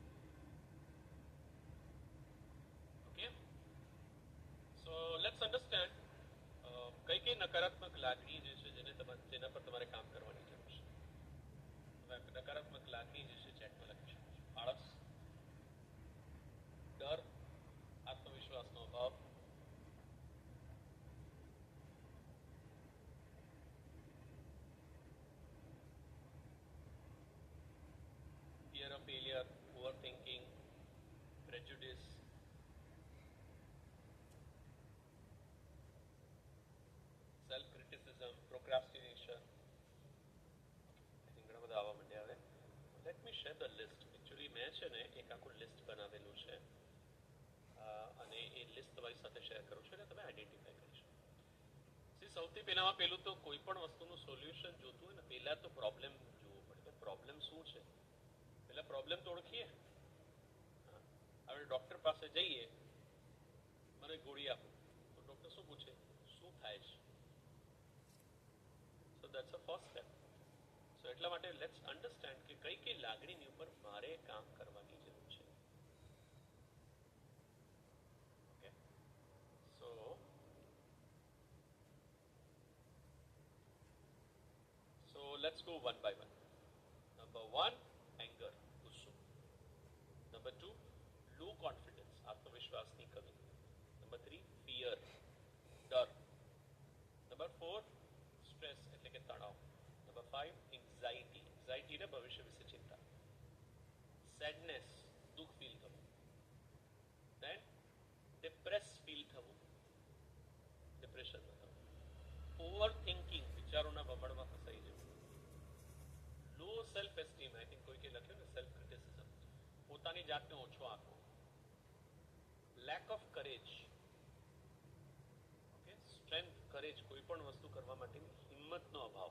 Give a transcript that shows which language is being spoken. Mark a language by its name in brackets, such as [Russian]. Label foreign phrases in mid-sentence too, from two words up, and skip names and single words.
[English] Okay, so let's understand [Gujarati] કઈ કઈ નકારાત્મક લાગણી જે છે જેના પર તમારે કામ કરવાની જરૂર છે. નકારાત્મક લાગણી જે છે ચેટમાં લખી શકો છો. આળસ, ડર, આત્મવિશ્વાસનો અભાવ, [English] fear of failure, overthinking, prejudice, self-criticism, procrastination. I think [Gujarati] ઘણા બધા આવવા માંડ્યા હવે. [English] Let me share the list. [Gujarati] Actually મેં છે ને એક આખું લિસ્ટ બનાવેલું છે અને એ લિસ્ટ તમારી સાથે શેર કરું છું એટલે તમે આઈડેન્ટિફાઈ કરી શકો. સૌથી પહેલામાં પેલું તો કોઈ પણ વસ્તુનું સોલ્યુશન જોતું હોય ને પહેલા તો પ્રોબ્લેમ જોવો પડે. પ્રોબ્લેમ શું છે પેલા પ્રોબ્લેમ તો ઓળખીએ. આપણે ડોક્ટર પાસે જઈએ, મને ગોળી આપો તો ડોક્ટર શું પૂછે? શું થાય છે? [English] so that's a first step. [Gujarati] સો એટલા માટે [English] let's understand [Gujarati] કે કઈ કઈ લાગણીની ઉપર મારે કામ કરવાની જરૂર છે. [English] Okay, so let's go one by one. Number 1, anger, ગુસ્સો. Number 2, low confidence, [Gujarati] આત્મવિશ્વાસની કમી. [English] Number 3, fear, ડર. Number 4, stress [Gujarati] એટલે કે તણાવ. [English] Number 5, anxiety, anxiety [Gujarati] એટલે ભવિષ્ય વિશે ચિંતા. Sadness, દુઃખ ફીલ થવું. [English] Then depressed [Gujarati] ફીલ થવું, ડિપ્રેશનમાં થવું. Overthinking, વિચારોના વમળમાં ફસાઈ જવું. [English] low self-esteem, I think [Gujarati] કોઈકે લખ્યું ને [English] self-criticism, [Gujarati] પોતાની જાતને ઓછો આંકવો. [English] lack of courage, okay, strength, courage, [Gujarati] કોઈ પણ વસ્તુ કરવા માટેની હિંમતનો અભાવ.